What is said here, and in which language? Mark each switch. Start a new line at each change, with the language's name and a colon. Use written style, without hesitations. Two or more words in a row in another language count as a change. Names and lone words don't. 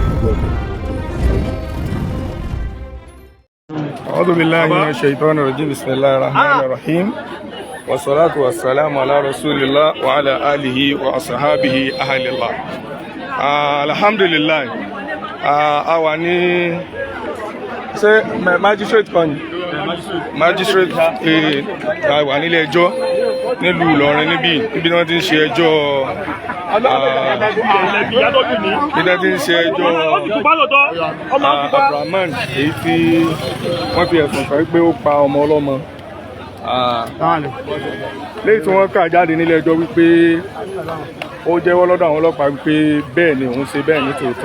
Arabic: أعوذ بالله من الشيطان الرجيم بسم الله الرحمن الرحيم والصلاة والسلام على رسول الله وعلى آله وأصحابه أهل الله. الحمد لله.
Yoruba: àwa ní ṣé magistrate kan ni magistrate àwa nílé ẹjọ́ nílùú Ìlọrin níbí wọ́n ti ń ṣe ẹjọ́ Rahmon èyí tí wọ́n fi ẹ̀sùn kàn pé ó pa ọmọ ọlọ́mọ lẹ́yìn tí wọ́n kà jáde nílé ẹjọ́ wípé ó jẹ́wọ́ lọ́dọ̀ àwọn ọlọ́pàá wípé bẹ́ẹ̀ ni òun ṣe bẹ́ẹ̀ ní tòótọ́.